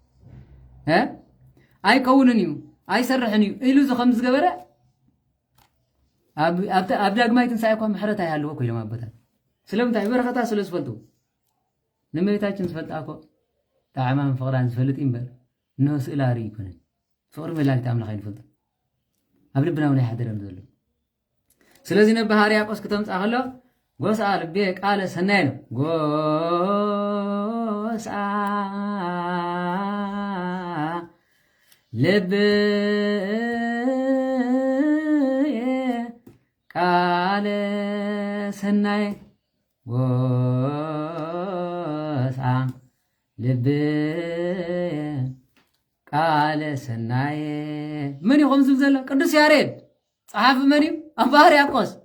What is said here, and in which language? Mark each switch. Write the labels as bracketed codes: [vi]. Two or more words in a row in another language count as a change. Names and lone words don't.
[ti] አይከውንን እዩ አይሰርሕን እዩ ኢሉ ዝኸም ዝገበረ ኣብ ዳግማይ ትንሣኤ እኳ ምሕረት ኣይሃለዎ እኮ ኢሎም ኣቦታት ስለምንታይ በረኸታ ስለ ዝፈልጡ ንእመቤታችን ዝፈልጣ እኮ ጣዕማን ፍቕራን ዝፈልጥ እምበር እንሆ ስእላ ርኢ ይኮነን ፍቕሪ ወላዲት ኣምላኽ ኣይንፈልጡ ኣብ ልብና እውን ኣይሓደረን ዘሎ ስለዚ ነባ ሕርያቆስ ክተምፃእ ከሎ [gez] ጎስኣ ልቤ ቃለ ሰናይ [ti] ነው [gez] ጎስኣ ልብ ቃለ ሰናይ ጎስኣ ልብ ቃለ ሰናይ [ti] ምን ይኹም ዝብል ዘሎ ቅዱስ ያሬድ ጸሓፊ መን እዩ ኣባ ሕርያቆስ